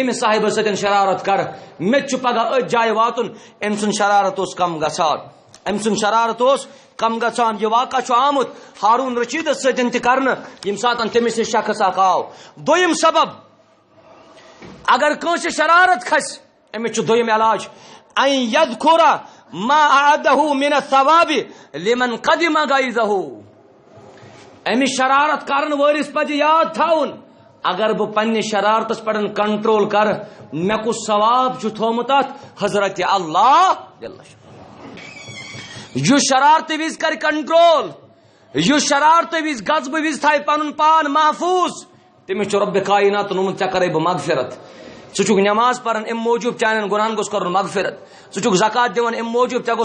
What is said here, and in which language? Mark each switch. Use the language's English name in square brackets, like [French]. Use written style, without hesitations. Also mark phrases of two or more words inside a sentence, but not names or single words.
[Kashmiri] ییٚمہِ صاحبس سۭتۍ شرارت کرٕ مےٚ تہِ چھُ پگہہ أتھۍ جایہِ واتُن أمۍ سُنٛد شرارت اوس کم گژھان أمۍ سُنٛد شرارت اوس کم گژھان یہ واقعہ چھُ آمُت ہارون رشیدس سۭتۍ تہِ کرنہٕ ییٚمہِ ساتہٕ تٔمِس نِش شخص اکھ آو دوٚیِم سبب اگر کٲنٛسہِ شرارت کھسہِ أمِس چھُ دوٚیِم علاج [Arabic] ان یذکر ما اعدہ من الثواب لمن قدم غیظہ [Kashmiri] أمِس شرارت کرن وٲلِس پزِ یاد تھاوُن اگر بہٕ پننہِ شرارتس پٮ۪ٹھ کنٹرول کرٕ مےٚ کُس ثواب چھُ تھومُت اتھ حضرت اللہ یُس شرارتہٕ وِزِ کرِ کنٹرول یُس شرارتہٕ وِزِ غضبہٕ وِزِ تھایہِ پنُن پان محفوظ تٔمِس چھُ رۄبِ کایناتن ووٚنمُت ژےٚ کرے بہٕ مغفرت ژٕ چھُکھ نٮ۪ماز پران امہِ موٗجوٗب چانٮ۪ن گۄنہن گوٚژھ کرُن مغفرت ژٕ چھُکھ زکات دِوان امہِ موٗجوٗب ژےٚ